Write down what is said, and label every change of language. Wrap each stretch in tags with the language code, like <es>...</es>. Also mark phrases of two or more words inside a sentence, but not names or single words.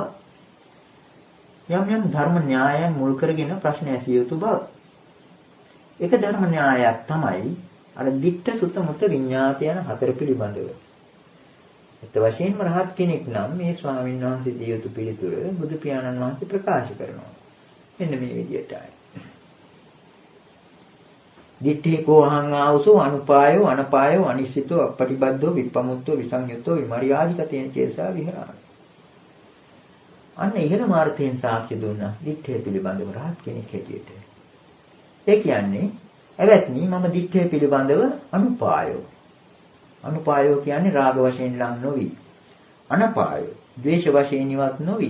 <si>යම් යම් ධර්ම න්‍යායයන් මුල් කරගෙන ප්‍රශ්න ඇසිය යුතු බව. එක ධර්ම න්‍යායයක් තමයි අර</si> <pi>දිට්ඨ සුත මුත විඤ්ඤාත</pi> <si>යන හතර පිළිබඳව. ඒත් වශයෙන්ම රහත් කෙනෙක් නම් මේ ස්වාමීන් වහන්සේ දිය යුතු පිළිතුර බුදු පියාණන් වහන්සේ ප්‍රකාශ කරනවා. මෙන්න මේ විදිහටයි.</si> <pi>දිට්ඨේ කෝ අහං ආවසෝ අනුපායෝ අනපායෝ අනිශ්චිතෝ අපටිබද්දෝ විප්පමුත්තෝ විසංයුත්තෝ විමරියාදිකතේන චේසා විහරාමි.</pi> <si>අන්න ඉහළ මාර්ථයෙන් සාක්ෂි දුන්නා දිට්ඨේ පිළිබඳව රහත් කෙනෙක් හැටියට. ඒ කියන්නේ එවත්නි මම දිට්ඨේ පිළිබඳව අනුපායෝ. අනුපායෝ කියන්නේ රාග වශයෙන් ලං නොවි. අනපායෝ ද්වේෂ වශයෙන් ඉවත් නොවි.</si>